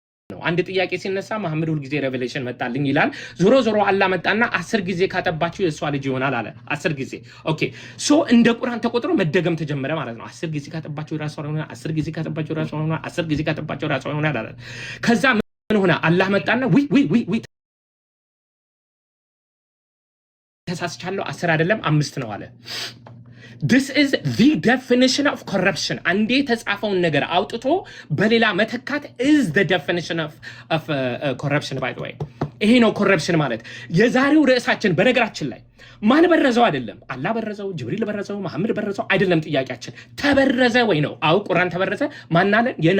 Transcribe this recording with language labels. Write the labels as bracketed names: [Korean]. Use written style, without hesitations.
[Amharic] ነው። አንድ ጥያቄ ሲነሳ መሐመድ ሁል ጊዜ ሬቨሌሽን መጣልኝ ይላል። ዞሮ አላህ መጣና 10 ጊዜ ካጠባችሁ የሷ ልጅ ይሆናል አለ። 10 ጊዜ ኦኬ። ሶ እንደ ቁርአን ተቆጥሮ መደገም ተጀመረ ማለት ነው። 10 ጊዜ ካጠባችሁ ራሷ ይሆናል፣ 10 ጊዜ ካጠባችሁ ራሷ ይሆናል፣ 10 ጊዜ ካጠባችሁ ራሷ ይሆናል አለ። ከዛ ምን ሆነ? አላህ መጣና ዊ ተሳስቻለሁ፣ 10 አይደለም 5 ነው አለ። [English] This is the definition of corruption. [Amharic] አንዴ የተጻፈውን ነገር አውጥቶ በሌላ መተካት [English] is the definition of corruption by the way. [Amharic] ይሄ ነው ኮረፕሽን ማለት። የዛሬው ርዕሳችን በነገራችን ላይ ማን በረዘው አይደለም። አላህ በረዘው፣ ጅብሪል በረዘው፣ መሐመድ በረዘው አይደለም። ጥያቄያችን ተበረዘ ወይ ነው። አው ቁርአን ተበረዘ ማናለን?